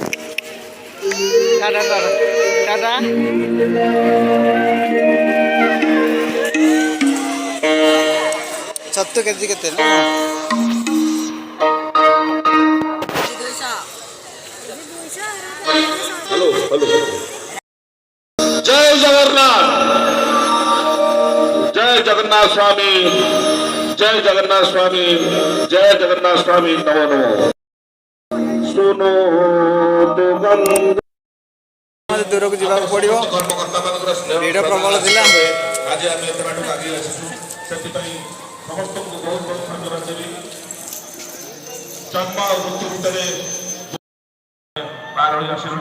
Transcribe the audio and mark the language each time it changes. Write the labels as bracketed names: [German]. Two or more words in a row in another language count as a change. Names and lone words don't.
[Odia] टाटा टाटा କେତେ କେଜି କେତେ ନା [Sanskrit] जय जगन्नाथ, जय जगन्नाथ स्वामी, जय जगन्नाथ स्वामी, जय जगन्नाथ स्वामी, नमो नमो। [Hindi] सुनो [Odia] ଦୂରକୁ ଯିବାକୁ ପଡ଼ିବ ଭିଡ଼ ପ୍ରବଳ ଥିଲା ଆଜି ଆମେ ଏତେ ବାଟକୁ ଆଗେଇ ଆସିଛୁ ସେଥିପାଇଁ ସମସ୍ତଙ୍କୁ ବହୁତ ବହୁତ ଧନ୍ୟବାଦ ଦେବି। ଜନ୍ମ ଆଉ ମୃତ୍ୟୁ ଭିତରେ ପାର ହୋଇ ଆସିଲୁଣି।